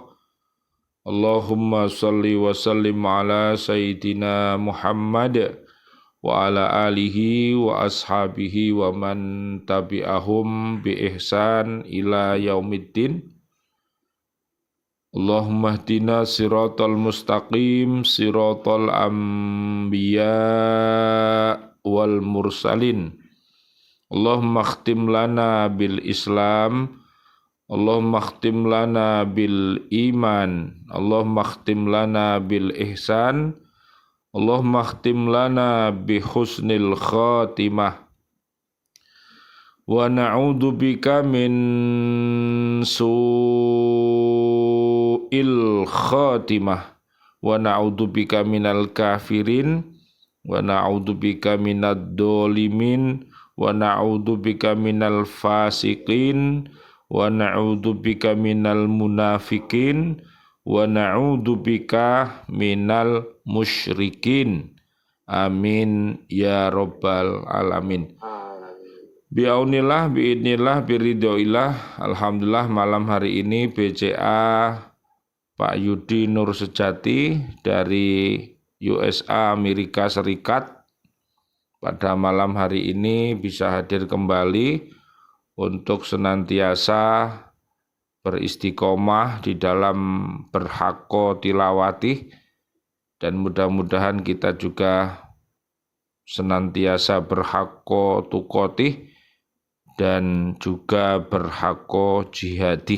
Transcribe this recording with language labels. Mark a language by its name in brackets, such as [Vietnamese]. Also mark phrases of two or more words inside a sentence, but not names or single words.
[Arabic] اللهم صل وسلم على سيدنا محمد وعلى آله وأصحابه ومن تبعهم بإحسان إلى يوم الدين. اللهم اهدنا الصراط المستقيم صراط الأنبياء والمرسلين. اللهم اختم لنا بالإسلام، اللهم اختم لنا بالإيمان، اللهم اختم لنا بالإحسان، اللهم اختم لنا بحسن الخاتمة. ونعوذ بك من سوء الخاتمة، ونعوذ بك من الكافرين، ونعوذ بك من الظالمين، ونعوذ بك من الفاسقين، ونعوذ بك من المنافقين، ونعوذ بك من المشركين. آمين يا رب العالمين. بعون الله، بإذن الله، برضى الله. [Indonesian] Alhamdulillah malam hari ini BCA Pak Yudi Nur Sejati dari USA Amerika Serikat pada malam hari ini bisa hadir kembali untuk senantiasa beristiqomah di dalam berhaqo tilawati, dan mudah-mudahan kita juga senantiasa berhaqo tukoti dan juga berhaqo jihadi.